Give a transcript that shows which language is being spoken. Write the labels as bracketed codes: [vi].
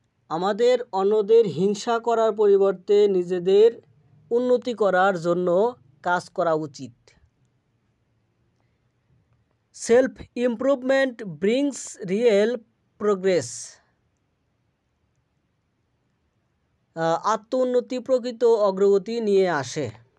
[bn] আমাদের অন্যদের হিংসা করার পরিবর্তে নিজেদের উন্নতি করার জন্য কাজ করা উচিত। [en] Self improvement brings real progress. [bn] আত্ম-উন্নতি প্রকৃত অগ্রগতি নিয়ে আসে।